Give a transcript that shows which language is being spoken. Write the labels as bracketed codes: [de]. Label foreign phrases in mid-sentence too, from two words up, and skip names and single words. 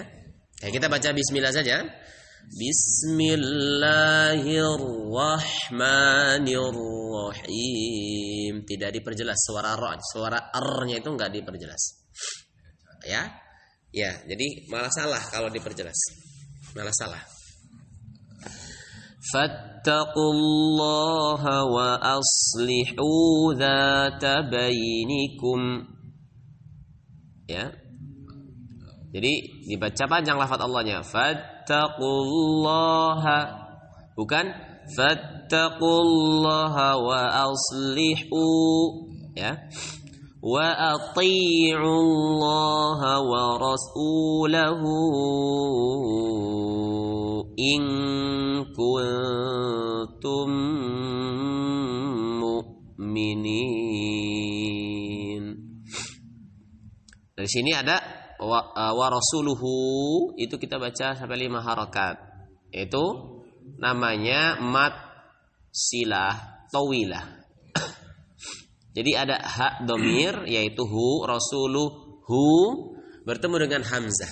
[id] Kayak kita baca bismillah saja. [ar] بسم الله الرحمن الرحيم. [id] Tidak diperjelas suara ra, suara r-nya itu enggak diperjelas. Ya. Ya, jadi malah salah kalau diperjelas. Malah salah. [ar] فاتقوا الله وأصلحوا ذات بينكم. [id] Ya. Jadi dibaca panjang lafaz Allahnya. [ar] فاتقوا الله, bukan فاتقوا الله وأصلحوا ya. وأطيعوا الله ورسوله إن كنتم مؤمنين. [id] Dari sini ada [ar] ورسوله, [id] itu kita baca sampai 5 harakat. Itu namanya [ar] مد صلة طويلة. [id] Jadi ada hak dhamir yaitu hu, rasuluhu bertemu dengan hamzah.